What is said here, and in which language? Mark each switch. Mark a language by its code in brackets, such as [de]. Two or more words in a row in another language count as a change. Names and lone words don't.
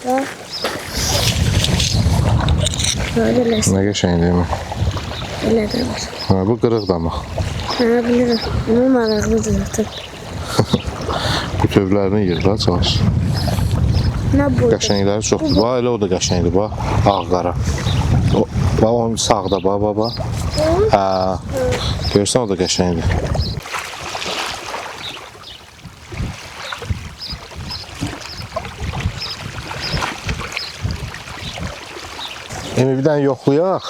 [tr] Böyle [az] Nə qəşəng deyil mi? [tr] öyle de var. [az] Ha, bu qırıq da mı? Ha bilirim. Ama maraqlıdır zaten. Bu tövlərini yığır da çalış. [tr] Ne bu? [az] Qəşəngləri çoxdur. Bax, elə o da qəşəngdir, bax. Ağ-qara. Bax, onun sağda, bax. Hə. Görsən, o da qəşəngdir. Emi bir dənə yoxlayaq.